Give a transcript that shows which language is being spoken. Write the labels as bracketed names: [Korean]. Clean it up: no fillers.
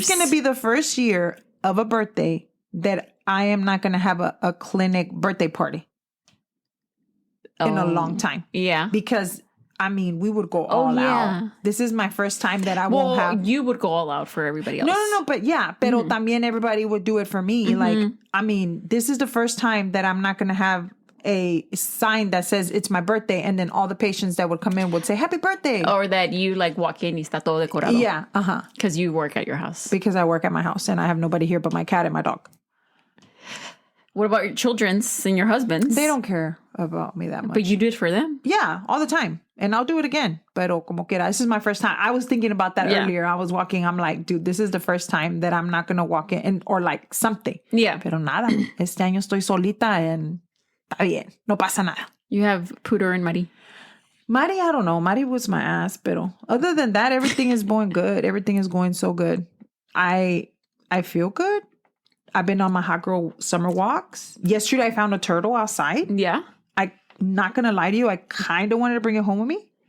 [English] This is going to be the first year of a birthday that I am not going to have a clinic birthday party in a long time. Yeah. Because, I mean, we would go all out. This is my first time that I won't have. You would go all out for everybody else. No. But yeah, [Spanish] pero también [English] everybody would do it for me. Like, I mean, this is the first time that I'm not going to have a sign that says it's my birthday, and then all the patients that would come in would say happy birthday, or that you like walk in [Spanish] y está todo decorado. [English] Yeah, because you work at your house. Because I work at my house and I have nobody here but my cat and my dog. What about your children's and your husband's? They don't care about me that much. But you do it for them. Yeah, all the time. And I'll do it again. [Spanish] Pero como quiera, [English] this is my first time. I was thinking about that earlier. I was walking. I'm like, dude, this is the first time that I'm not going to walk in or like something. Yeah. [Spanish] Pero nada. Este año estoy solita [English] and [Spanish] está bien. No pasa nada. [English] You have Pooter and Mari. Mari, I don't know. Mari was my ass. [Spanish] Pero [English] other than that, everything is going good. Everything is going so good. I feel good. I've been on my hot girl summer walks. Yesterday, I found a turtle outside. Yeah. I'm not going to lie to you. I kind of wanted to bring it home with me.